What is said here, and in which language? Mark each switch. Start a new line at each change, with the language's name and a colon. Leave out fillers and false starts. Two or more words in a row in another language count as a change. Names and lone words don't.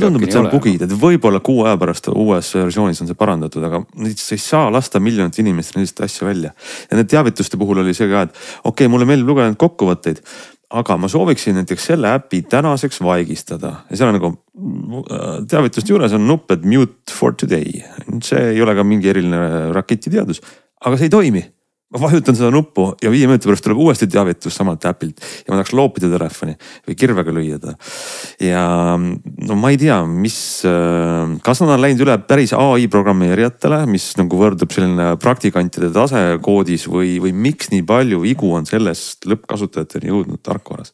Estonian: mul tundub, et see on bugid, et võib-olla 6 aja pärast uues versioonis on see parandatud, aga sa ei saa lasta miljonit inimest sellist asja välja. Ja need teavituste puhul oli see ka, et okei, mulle meeldib lugeda need kokkuvõtteid, aga ma sooviksin näiteks selle äpi tänaseks vaigistada. Ja seal on nagu teavituste juures on nupp, et
English: mute for today.
Estonian: See ei ole ka mingi eriline raketiteadus, aga see ei toimi. Ma vajutan seda nuppu ja 5 minuti pärast tuleb uuesti teavitus samalt äpilt ja ma tahaks loopida telefoni või kirvega lüüada. Ja no ma ei tea, kas nad on läinud üle päris AI programmeerijatele, mis nagu võrdub selline praktikantide tase koodis või miks nii palju vigu on sellest lõppkasutajateni jõudnud tarkvaras.